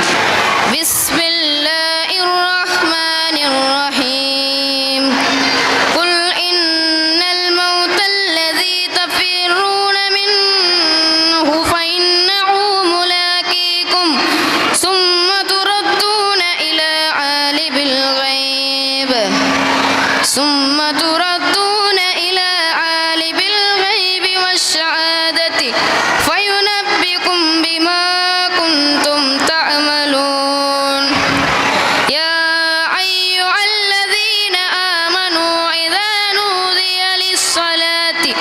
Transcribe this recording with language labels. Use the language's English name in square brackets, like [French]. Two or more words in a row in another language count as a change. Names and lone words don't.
[Arabic] بسم الله الرحمن الرحيم قل إن الموت الذي تفرون منه فإنه ملاقيكم ثم تردون إلى عالم الغيب ثم تردون إلى عالم الغيب والشهادة فينبئكم بما كنتم تعملون يا أيها الذين آمنوا إذا نودي للصلاة